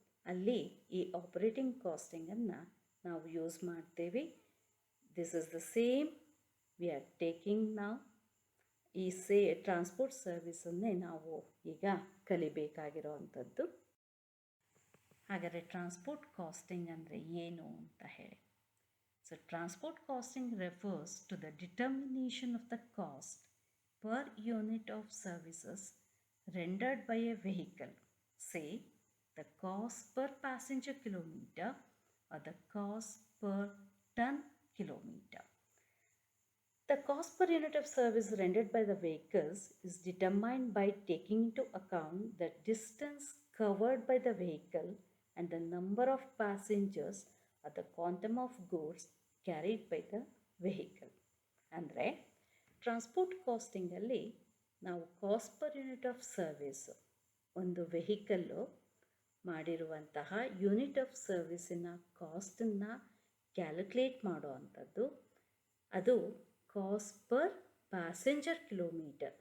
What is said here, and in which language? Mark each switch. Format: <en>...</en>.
<kn>ಅಲ್ಲಿ ಈ ಆಪರೇಟಿಂಗ್ ಕಾಸ್ಟಿಂಗನ್ನು ನಾವು ಯೂಸ್ ಮಾಡ್ತೇವೆ.</kn> <en>this is the same we are taking</en> <kn>ನಾವು. ಈ ಟ್ರಾನ್ಸ್ಪೋರ್ಟ್ ಸರ್ವಿಸನ್ನೇ ನಾವು ಈಗ ಕಲಿಬೇಕಾಗಿರೋ ಅಂಥದ್ದು. ಹಾಗಾದರೆ ಟ್ರಾನ್ಸ್ಪೋರ್ಟ್ ಕಾಸ್ಟಿಂಗ್ ಅಂದರೆ ಏನು ಅಂತ ಹೇಳಿ.</kn> <en>So transport costing refers to the determination of the cost per unit of services rendered by a vehicle, say the cost per passenger kilometer or the cost per ton kilometer. The cost per unit of service rendered by the vehicles is determined by taking into account the distance covered by the vehicle and the number of passengers or the quantum of goods carried by the vehicle.</en> <kn>ಅಂದರೆ transport ಕಾಸ್ಟಿಂಗಲ್ಲಿ ನಾವು cost per unit of service, ಒಂದು vehicle ಮಾಡಿರುವಂತಹ unit of ಸರ್ವಿಸಿನ ಕಾಸ್ಟನ್ನು calculate ಮಾಡೋ ಅಂಥದ್ದು. ಅದು cost per passenger kilometre.</kn>